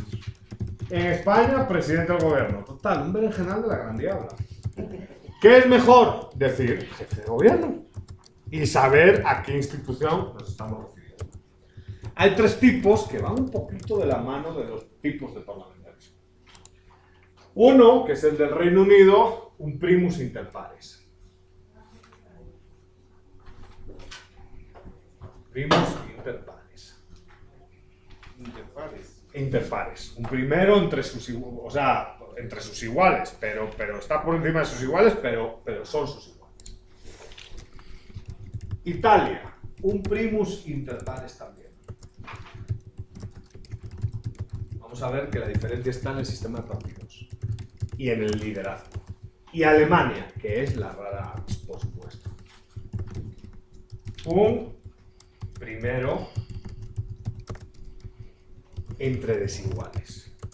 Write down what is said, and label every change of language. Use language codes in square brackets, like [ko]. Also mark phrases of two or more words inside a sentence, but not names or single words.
[es] En España, presidente del gobierno. Total, un berenjenal de la gran diabla. ¿Qué es mejor? Decir jefe de gobierno. y saber a qué institución nos estamos refiriendo. Hay tres tipos que van un poquito de la mano de los tipos de parlamentarismo. Uno, que es el del Reino Unido, un [la] primus inter pares. Primus inter pares. [es] Interpares. Un primero entre sus iguales, o sea, entre sus iguales, pero está por encima de sus iguales, pero son sus iguales. Italia, un [la] primus inter pares [es] también. Vamos a ver que la diferencia está en el sistema de partidos y en el liderazgo. Y Alemania, que es la rara, por supuesto. Un primero entre desiguales.